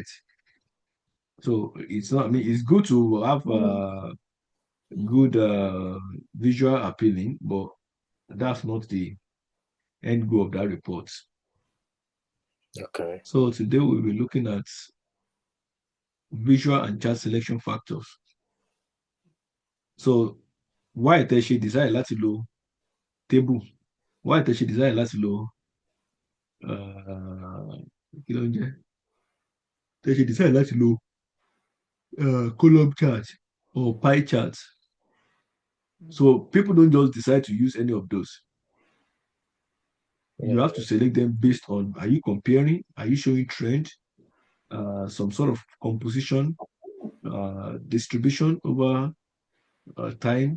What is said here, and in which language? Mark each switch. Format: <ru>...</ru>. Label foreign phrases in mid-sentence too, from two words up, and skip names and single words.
<en>So it's not, I mean, it's good to have good visual appealing, but that's not the end goal of that report. Okay. So today we'll be looking at visual and chart selection factors. So why</en> <yo>tẹ́ ṣe design láti lo table? Why tẹ́ ṣe design láti lo kí ló ń jẹ́? Tẹ́ ṣe design láti lo</yo> <en>column chart or pie chart. So people don't just decide to use any of those. You have to select them based on, are you comparing? Are you showing trend? Some sort of composition, distribution over time.</en>